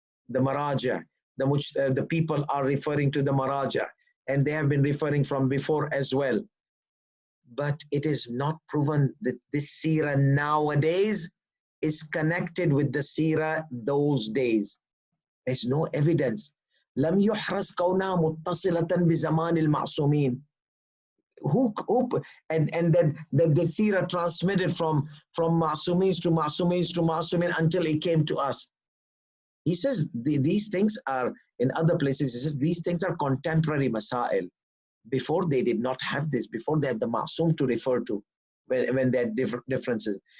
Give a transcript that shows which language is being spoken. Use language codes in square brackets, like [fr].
[en] The Maraja, the people are referring to the Maraja, and they have been referring from before as well. But it is not proven that this Sirah nowadays is connected with the Sirah those days. There's no evidence. [ar] لم يحرز كونها متصلة بزمان المعصومين. [en] who and then the seerah transmitted from Ma'sumins to Ma'sumins to Ma'sumin until it came to us. He says these things are, in other places, he says these things are contemporary masail. Before they did not have this, before they had the Ma'sum to refer to when they had differences.